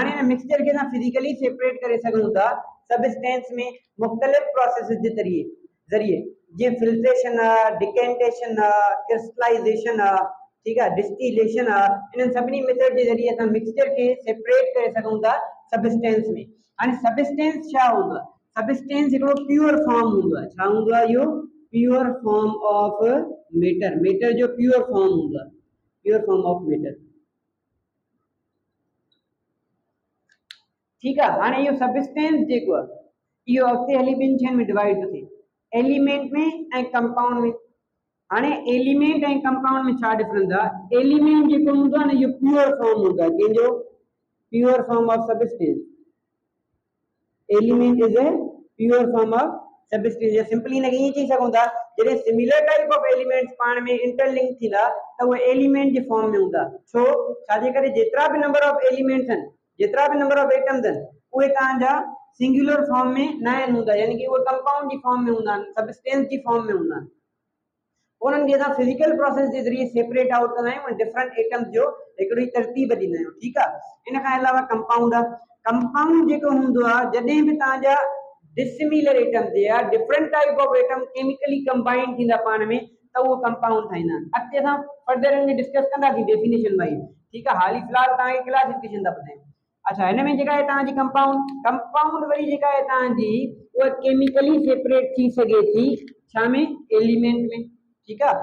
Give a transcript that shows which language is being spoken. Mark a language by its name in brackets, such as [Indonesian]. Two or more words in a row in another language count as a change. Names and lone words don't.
[Sindhi] हाणे हिन मिक्सचर खे असां [English] physically separate [Sindhi] करे सघूं था सबस्टेंस में मुख़्तलिफ़ प्रोसेस जे ज़रिए, जीअं फिल्ट्रेशन आहे, डिकेंटेशन आहे, क्रिस्टलाइजेशन आहे, ठीकु आहे, डिस्टिलेशन आहे। इन्हनि सभिनी मेथड जे ज़रिए असां मिक्सचर खे सेपरेट करे सघूं था सबस्टेंस में। हाणे सबस्टेंस छा हूंदो आहे? सबस्टेंस हिकिड़ो [English] pure form [Sindhi] हूंदो आहे। छा हूंदो आहे इहो? [English] Pure form of matter. [Sindhi] मैटर जो [English] pure form [Sindhi] हूंदो आहे, [English] pure form of matter. [Sindhi] ठीकु आहे। हाणे इहो सबस्टेंस जेको आहे इहो अॻिते हली 2 शयुनि में डिवाइड थो थिए, एलिमेंट में ऐं कंपाउंड में। हाणे एलिमेंट ऐं कंपाउंड में छा डिफरेंस आहे? एलिमेंट जेको हूंदो आहे न, इहो [English] pure form [Sindhi] हूंदो आहे, कंहिंजो? [English] Pure form of substance. Element is a pure form of substance. [Sindhi] या सिंपली इनखे ईअं चई सघूं था, जॾहिं [English] similar type of elements [Sindhi] पाण में इंटरलिंक थींदा त उहे एलिमेंट जे फॉर्म में हूंदा। छो? छाजे करे जेतिरा बि [English] number of elements [Sindhi] आहिनि, जेतिरा बि [English] number of atoms [Sindhi] आहिनि, उहे तव्हांजा [English] singular form [Sindhi] में न हूंदा, यानी कि उहे कंपाउंड जी फॉर्म में हूंदा आहिनि, सबस्टेंस जी फॉर्म में हूंदा आहिनि। उन्हनि खे असां [English] physical process [Sindhi] जे ज़रिए [English] separate out [Sindhi] कंदा आहियूं ऐं [English] different atoms [Sindhi] जो हिकिड़ी तरतीब ॾींदा आहियूं। ठीकु आहे। इन खां अलावा कंपाउंड आहे। कंपाउंड जेको हूंदो आहे, जॾहिं बि तव्हांजा [English] dissimilar atoms [Sindhi] या [English] different type of atom chemically combine [Sindhi] थींदा पाण में, त उहो कंपाउंड ठाहींदा आहिनि। अॻिते असां फर्दर हिन में डिस्कस कंदासीं [English] definition wise. [Sindhi] ठीकु आहे। हाली फ़िलहाल तव्हांखे क्लासिफिकेशन था ॿुधायूं। अच्छा, हिन में जेका आहे तव्हांजी कंपाउंड वरी जेका आहे तव्हांजी उहा [English] chemically separate [Sindhi] थी सघे थी, छा में? एलिमेंट में। ठीकु आहे।